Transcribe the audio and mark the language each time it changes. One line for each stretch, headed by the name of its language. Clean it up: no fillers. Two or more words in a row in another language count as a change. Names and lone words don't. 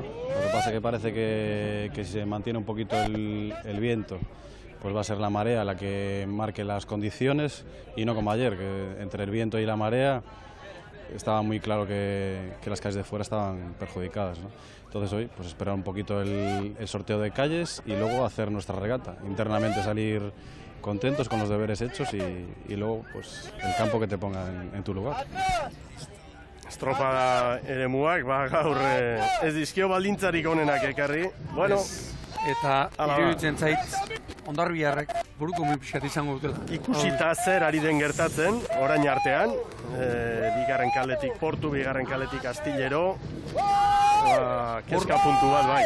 Spanish: Lo que pasa es que parece que si se mantiene un poquito el viento, pues va a ser la marea la que marque las condiciones y no como ayer, que entre el viento y la marea estaba muy claro que las calles de fuera estaban perjudicadas, ¿no? Entonces hoy pues esperar un poquito el sorteo de calles y luego hacer nuestra regata, internamente salir contentos con los deberes hechos y luego pues el campo que te ponga en tu lugar.
Basque: Estropada eremuak, gaur ez dizkio baldintzarik onenak ekarri. Bueno, eta iruditzen zait Hondarbiarrek buruko pixkat izango dutela. Ikusita zer ari den gertatzen, orain artean, bigarren kaletik Portu, bigarren kaletik Astillero, kezka puntu bat bai.